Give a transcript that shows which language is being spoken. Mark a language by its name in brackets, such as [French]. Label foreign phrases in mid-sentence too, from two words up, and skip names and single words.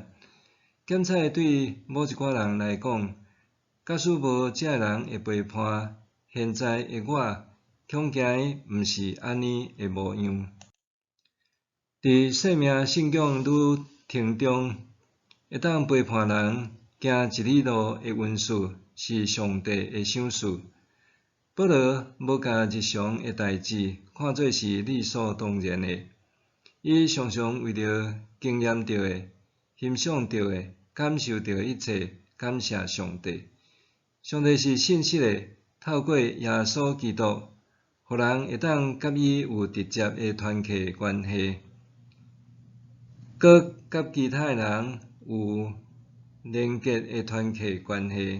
[Min Nan Chinese] 检采对某一寡人来讲，假使无这人的陪伴，现在的我恐惊毋是安尼的模样。伫生命信仰旅程中，会当陪伴人行一里路的运势，是上帝的赏赐。保罗无甲日常诶代志看做是理所当然诶，伊常常为着经验到诶、欣赏到诶、感受到一切，感谢上帝。上帝是信实诶，透过耶稣基督，互人会当甲伊有直接诶团契关系，佮甲其他人有连结诶团契关系。